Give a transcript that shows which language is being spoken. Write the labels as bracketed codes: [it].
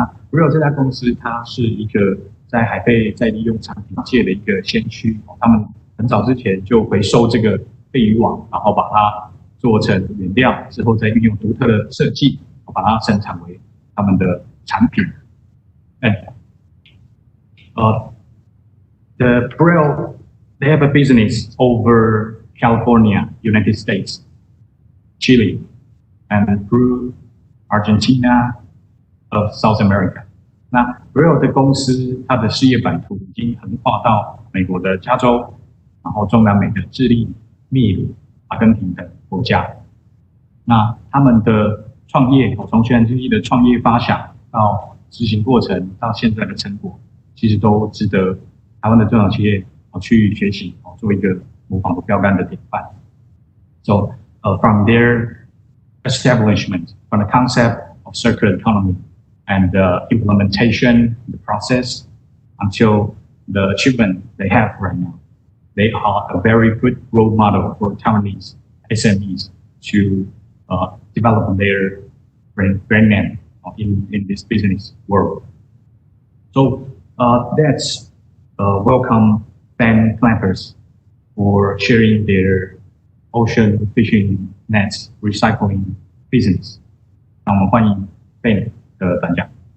[zh] Brill 这家公司它是一个在海废再利用产品界的一个先驱，他们很早之前就回收这个废渔网，然后把它做成原料，之后再运用独特的设计，把它生产为他们的产品。 [en] The Brill, they have a business over California, United States, Chile, and through Argentina of South America. [zh] 那 Brill 的公司，它的事业版图已经横跨到美国的加州，然后中南美的智利、秘鲁、阿根廷等国家。那他们的创业，从循环经济的创业发想到执行过程，到现在的成果，其实都值得台湾的中小企业去学习，做一个模仿的标杆的典范。 [en] So from their establishment, from the concept of circular economy and the implementation, the process, until the achievement they have right now, they are a very good role model for Taiwanese SMEs to develop their brand name in this business world. So that's welcome Ben Clampers for sharing their ocean fishing nets recycling business. [zh] 那我们欢迎 Ben 的分享。